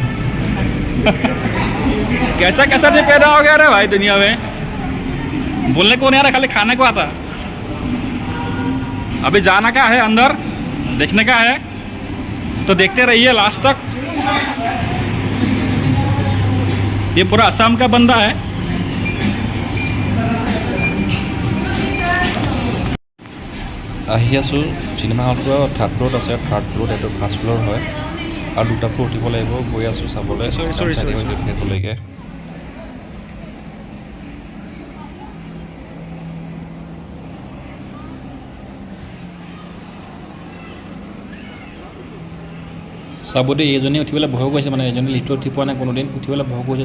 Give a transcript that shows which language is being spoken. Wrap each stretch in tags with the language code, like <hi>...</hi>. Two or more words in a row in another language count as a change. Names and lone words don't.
<hi>कैसा आदमी पैदा हो गया रे भाई दुनिया में। बोलने को नहीं आ रहा, खाली खाने को आता। अभी जाना क्या है अंदर, देखने का है, तो देखते रहिए लास्ट तक। ये पूरा असम का बंदा है।</hi> <as>আহি আছোঁ চিনেমা হলটো। 3rd ফ্ল'ৰত আছে, 3rd ফ্ল'ৰত এইটো 1st ফ্ল'ৰ হয়। আৰু 2টা ফ্ল'ৰ উঠিব লাগিব। গৈ আছোঁ চাবলৈ, শেষলৈকে। চাব দেই, এইজনী উঠিবলৈ ভয় কৰিছে, মানে এজনী লিফ্টত উঠি পোৱা নাই কোনোদিন, উঠিবলৈ ভয় কৰিছে।</as>